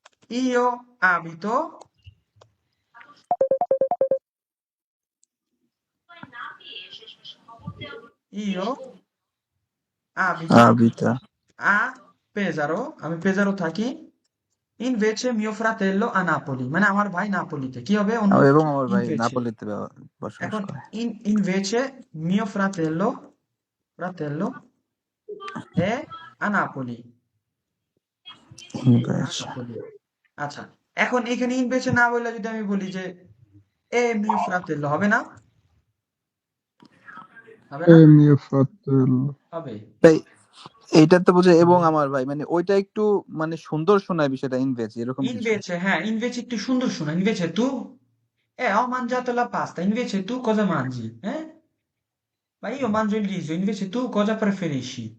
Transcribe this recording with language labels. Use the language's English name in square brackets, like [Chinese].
[Italian] io abito, io abito Abita, a Pesaro, [Bangla] আমি পেজারো থাকি, ইনভেছে [Italian] mio fratello a Napoli, [Bangla] মানে আমার ভাই নাপোলিতে, কি হবে অন্য এবং আমার ভাই ইনভেছে। নাপোলিতে বসবাস এখন করে। [Italian] invece mio fratello, fratello è a Napoli, a Invece, [Bangla] Napoli, আচ্ছা, এখন এখানে ইনভেছে না বললে যদি আমি বলি যে এ [Italian] mio fratello, [Bangla] হবে না? হবে এ না? [Italian] mio fratello [Bangla] হবে। তাই এইটা তো বুঝে এবং আমার ভাই, মানে ওইটা একটু মানে সুন্দর শোনায় বিষয়টা, ইনভেজ এরকম কিছু। [Italian] Invece, invece [Bangla] একটু সুন্দর শোনা, [Italian] invece tu, ho mangiato la pasta, invece tu cosa mangi? Ma io mangio il riso, invece tu cosa preferisci?